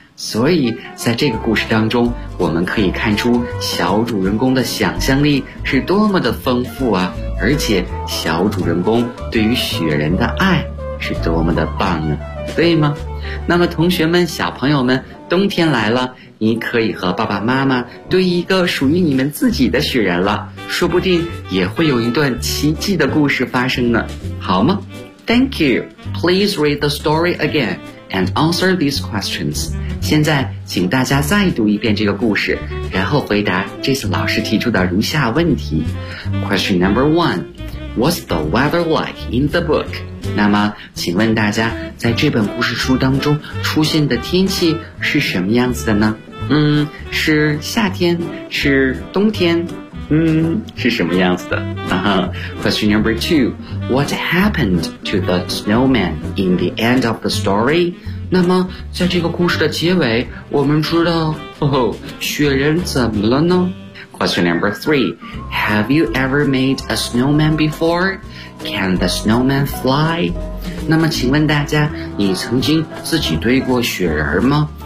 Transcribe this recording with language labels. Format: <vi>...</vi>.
<zh>所以在这个故事当中，我们可以看出小主人公的想象力是多么的丰富啊，而且小主人公对于雪人的爱是多么的棒呢，对吗？那么同学们，小朋友们，冬天来了，你可以和爸爸妈妈堆一个属于你们自己的雪人了，说不定也会有一段奇迹的故事发生呢，好吗？</zh> <en>Thank you. Please read the story again and answer these questions.</en> <zh>现在请大家再读一遍这个故事，然后回答这次老师提出的如下问题。</zh> <en>Question number one. What's the weather like in the book?</en> <zh>那么请问大家，在这本故事书当中出现的天气是什么样子的呢？是夏天，是冬天，是什么样子的？</zh> <en>Question number two. What happened to the snowman in the end of the story?</en> <zh>那么在这个故事的结尾，我们知道，雪人怎么了呢？</zh> <en>Question number three. Have you ever made a snowman before? Can the snowman fly?</en> <zh>那么请问大家，你曾经自己堆过雪人吗？</zh>